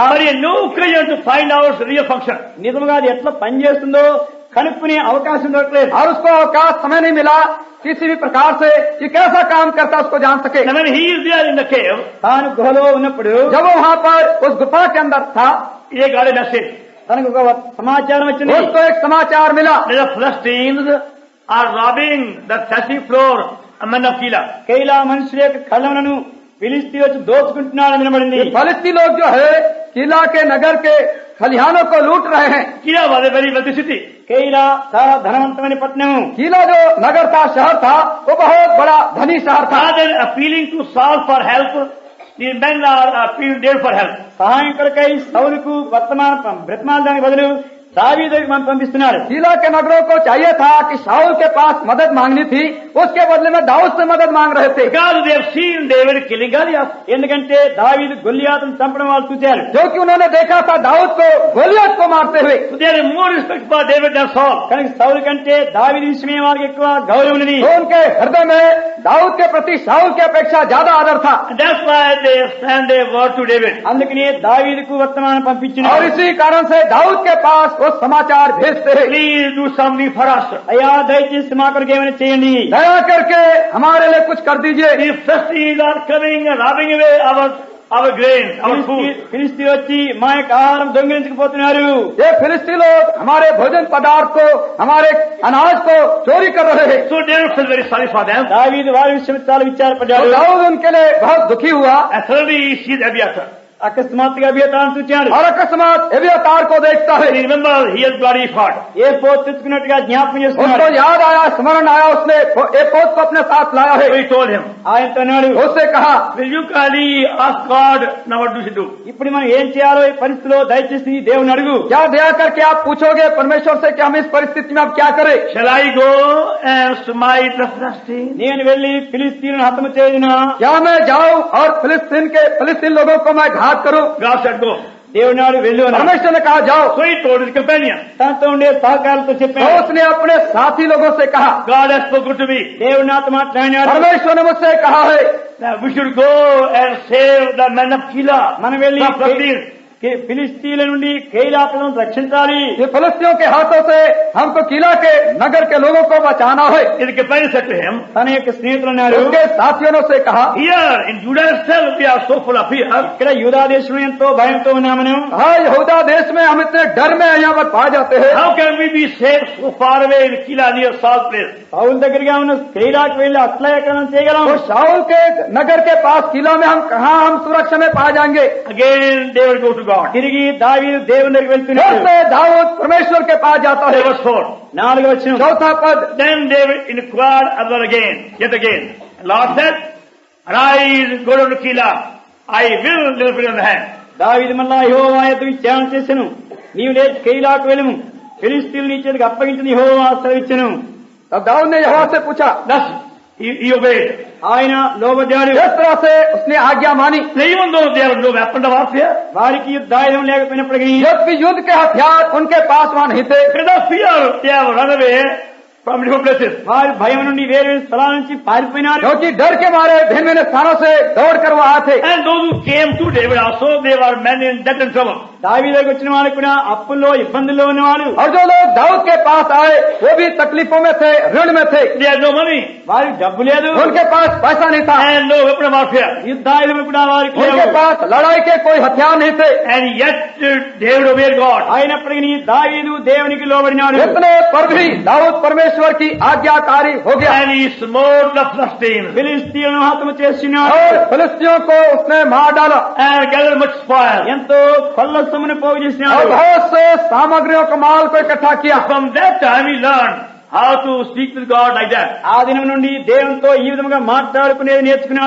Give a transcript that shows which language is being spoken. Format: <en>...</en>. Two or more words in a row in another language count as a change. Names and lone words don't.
<en>But he had no occasion to find out its real function.</en> <te>నిజంగా అది ఎట్లా పనిచేస్తుందో కనుక్కునే అవకాశం దొరకలేదు.</te> <hi>और उसको अवकाश समय नहीं मिला किसी भी प्रकार से कि कैसा काम करता उसको जान सके.</hi> <en>And when he is there in the cave,</en> <te>తాను గుహలో ఉన్నప్పుడు</te> <hi>जब वो वहाँ पर उस गुफा के अंदर था</hi> <en>he got a message.</en> <te>తనకు ఒక సమాచారం వచ్చింది.</te> <hi>उसको एक समाचार मिला.</hi> <en>The Philistines are robbing the threshing floor among the Keilah.</en> <te>కైలా మనుషుల యొక్క కళ్ళములను ఫిలిస్తీ వచ్చి దోచుకుంటున్నాడని వినబడింది.</te> <hi>फलिस्ती लोग जो है किला के नगर के खलिहानों को लूट रहे हैं.</hi> <en>Keilah was a very wealthy city.</en> <te>కైలా చాలా ధనవంతమైన పట్టణము.</te> <hi>किला जो नगर था शहर था वो बहुत बड़ा धनी शहर था.</hi> <en>Rather than appealing to Saul for help, the men are appealing David for help.</en> <te>సహాయం కొరకై సౌలుకు బ్రతమాలడానికి బదులు దావీదుకు పంపిస్తున్నాడు.</te> <hi>किला के नगरों को चाहिए था कि शाऊल के पास मदद मांगनी थी उसके बदले में दाऊद से मदद मांग रहे थे.</hi> <en>Because they have seen David killing Goliath.</en> <te>ఎందుకంటే దావీదు గొల్లియాతును చంపడం వాళ్ళు చూశారు.</te> <hi>जो कि उन्होंने देखा था दाऊद को गोलियत को मारते हुए.</hi> <en>So there is more respect for David than Saul.</en> <te>కనుక సౌలు కంటే దావీదు విషయమే వారికి ఎక్కువ గౌరవం ఉన్నది.</te> <hi>तो उनके हृदय में दाऊद के प्रति शाऊल की अपेक्षा ज्यादा आदर था.</hi> <en>And that's why they send a word to David.</en> <te>అందుకనే దావీదుకు వర్తమానం పంపించిన.</te> <hi>और इसी कारण से दाऊद के पास वो समाचार भेजते हैं.</hi> <en>Please do something for us.</en> <te>అయ్యా దయచేసి మా కొరకు ఏమైనా చేయండి.</te> <hi>दया करके हमारे लिए कुछ कर दीजिए.</hi> <en>The Philistines are coming and robbing away our grain, our food.</en> <te>ఫిలిస్తీ వచ్చి మా యొక్క ఆహారం దొంగిలించుకుపోతున్నారు.</te> <hi>ये फिलिस्ती लोग हमारे भोजन पदार्थ को हमारे अनाज को चोरी कर रहे हैं.</hi> <en>So David felt very sorry for them.</en> <te>దావీదు వారి విషయం చాలా तो విచారపడ్డాడు.</te> <hi>दाऊद उनके लिए बहुत दुखी हुआ.</hi> <en>And suddenly he sees Abiathar.</en> <te>అకస్మాత్తుగా అభియతాను చూచాడు.</te> <hi>और अकस्मात एबियातार को देखता है.</hi> <en>He remembers he has bloody fought.</en> <te>ఏ పోతు తెచ్చుకున్నట్టుగా జ్ఞాపకం उसको చేసుకున్నాడు.</te> <hi>याद आया, स्मरण आया, उसने एक पोत को अपने साथ लाया So है.</hi> <en>he told him,</en> <te>ఆయనతో అన్నాడు,</te> <hi>उससे कहा,</hi> <en>will you kindly ask God, now what do you do?</en> <te>ఇప్పుడు మనం ఏం చేయాలో ఈ పరిస్థితిలో దయచేసి దేవుని అడుగు.</te> <hi>क्या दया करके आप पूछोगे परमेश्वर से कि हम इस परिस्थिति में अब क्या करें?</hi> <en>Shall I go and smite the Philistines?</en> <te>నేను వెళ్లి ఫిలిస్తీన్లను హతము చేయనా?</te> <hi>क्या मैं जाऊं और फिलिस्तीन लोगों को मैं घात करूं?</hi> <en>God said go.</en> <te>దేవుని నాడు వెళ్ళు అన్నాడు.</te> <hi>परमेश्वर ने कहा जाओ.</hi> <en>So he told his companion.</en> <te>తనతో ఉండే సహకారులతో तो చెప్పాడు.</te> <hi>उसने अपने साथी लोगों से कहा,</hi> <en>God has spoken to me.</en> <te>దేవుడు నాతో మాట్లాడినాడు.</te> <hi>परमेश्वर ने मुझसे कहा है</hi> <en>Now we should go and save the men of Keilah.</en> <te>మనం వెళ్లి</te> <en>from Philistines.</en> <te>ఫిలిస్తీన్ల నుండి కేయిలా ప్రజలను రక్షించాలి.</te> <hi>कि फिलिस्तियों के हाथों से हमको किला के नगर के लोगों को बचाना है.</hi> <en>His companion said to him,</en> <te>తన యొక్క స్నేహితులు అన్నారు,</te> <hi>उसके साथियों ने उसे कहा,</hi> <en>here in Judah itself we are so full of fear.</en> <te>ఇక్కడ యూదా దేశంలో ఎంతో భయంతో ఉన్నామను.</te> <hi>हाँ यहूदा देश में हम इतने डर में यहाँ पर पा जाते हैं.</hi> <en>How can we be safe so far away in Keilah near Saul's place?</en> <te>పౌలు దగ్గరగా ఉన్న కేయిలాకు వెళ్లి అట్లా ఎక్కడ చేయగలం?</te> <hi>तो शाऊल के नगर के पास किला में हम कहाँ हम सुरक्षा में पा जाएंगे?</hi> <en>Again they will go to God.</en> <te>తిరిగి దావీదు దేవుని దగ్గరికి फिर వెళ్తున్నాడు.</te> <hi>से दाऊद परमेश्वर के पास जाता है.</hi> <en>Verse 4.</en> <te>4వ వచనం.</te> <hi>चौथा पद,</hi> <en>Then David inquired yet again. Lord said, arise, go down to Keilah. I will deliver you in the hand.</en> <te>దావీదు మళ్ళా యెహోవా యొద్దకు విచారణ చేసెను. నీవు లేచి కేయిలాకు వెళ్ళుము, ఫిలిస్తీన్లు నీ చేతికి అప్పగించిన యెహోవా సెలవిచ్చెను.</te> <hi>तब दाऊद ने यहोवा से पूछा.</hi> <en>Thus he obeyed.</en> <te>ఆయన లోబడ్డాడు.</te> <hi>जिस तरह से उसने आज्ञा मानी.</hi> <en>Even though they have no weapon of warfare,</en> <te>వారికి యుద్ధాయుధం లేకపోయినప్పటికీ</te> <hi>जबकि युद्ध के हथियार उनके पास वहां नहीं थे.</hi> <en>because of fear they have run away from different places.</en> <te>వారి భయం నుండి వేరే స్థలాల నుంచి పారిపోయినారు.</te> <hi>क्योंकि डर के मारे भिन्न भिन्न स्थानों से दौड़ कर वो आए थे.</hi> <en>And those who came to David also, they were men in debt and trouble.</en> <te>దావీదు దగ్గరికి వచ్చిన వారు కూడా అప్పుల్లో ఇబ్బందుల్లో ఉన్నవారు.</te> <hi>और जो लोग दाऊद के पास आए वो भी तकलीफों में थे, ऋण में थे.</hi> <en>They had no money</en> <te>వారికి డబ్బు లేదు,</te> <hi>उनके पास पैसा नहीं था.</hi> <en>and no weapon of warfare.</en> <te>యుద్ధాయుధం కూడా వారికి उनके లేవు.</te> <hi>पास लड़ाई के कोई हथियार नहीं थे.</hi> <en>And yet David obeyed God.</en> <te>అయినప్పటికీ దావీదు దేవునికి లోబడినాడు.</te> <hi>इतने पर भी दाऊद परमेश्वर की आज्ञाकारी हो गया</hi> <en>And he smote the Philistines</en> <te>ఫిలిస్తీన్లను హతము చేసినాడు.</te> <hi>और फिलिस्तियों को उसने मार डाला</hi> <en>and gathered much spoil.</en> <te>ఎంతో కొల్ల సొమ్మును పోగు और చేసినాడు.</te> <hi>बहुत से सामग्रियों को माल को इकट्ठा किया.</hi> <en>From that time he learned how to speak with God like that.</en> <te>ఆ దినం నుండి దేవునితో ఈ విధంగా మాట్లాడుకునేది నేర్చుకున్నాడు.</te>